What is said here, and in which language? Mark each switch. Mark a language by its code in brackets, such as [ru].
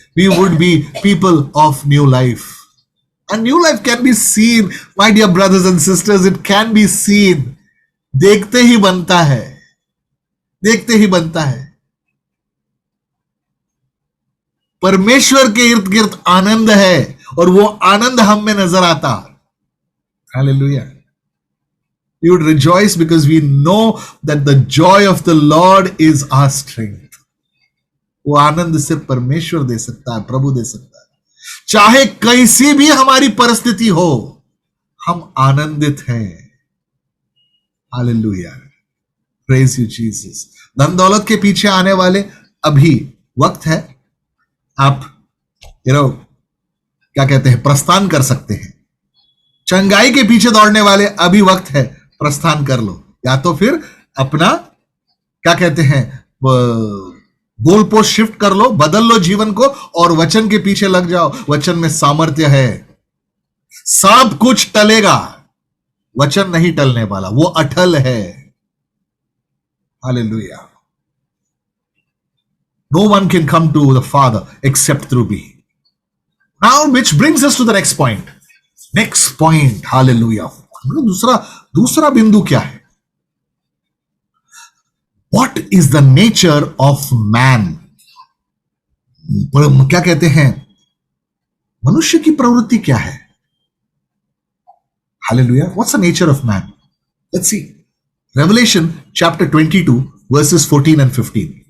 [en] We would be people of new life. And new life can be seen, my dear brothers and sisters, it can be seen. [hi] देखते ही बनता है, देखते ही बनता है. परमेश्वर के इर्द गिर्द आनंद है और वो आनंद हम में नजर आता. Hallelujah. [en] We would rejoice because we know that the joy of the Lord is our strength. [hi] वो आनंद सिर्फ परमेश्वर दे सकता है, प्रभु दे सकता है. चाहे कैसी भी हमारी परिस्थिति हो, हम आनंदित हैं. हालेलुया. [en] Praise you Jesus. [hi] धन दौलत के पीछे आने वाले अभी वक्त है. आप क्या कहते हैं, प्रस्थान कर सकते हैं. चंगाई के पीछे दौड़ने वाले अभी वक्त है, प्रस्थान कर लो. या तो फिर अपना क्या कहते हैं, गोल पोस्ट शिफ्ट कर लो, बदल लो जीवन को और वचन के पीछे लग जाओ. वचन में सामर्थ्य है. सब कुछ टलेगा, वचन नहीं टलने वाला, वो अटल है. Hallelujah. [en] No one can come to the Father except through me. Now, which brings us to the next point. Next point. [hi] Hallelujah. दूसरा बिंदु क्या है? [en] What is the nature of man? [hi] क्या कहते हैं, मनुष्य की प्रवृत्ति क्या है? [en] Hallelujah. What's the nature of man? Let's see. Revelation chapter 22 verses 14 and 15.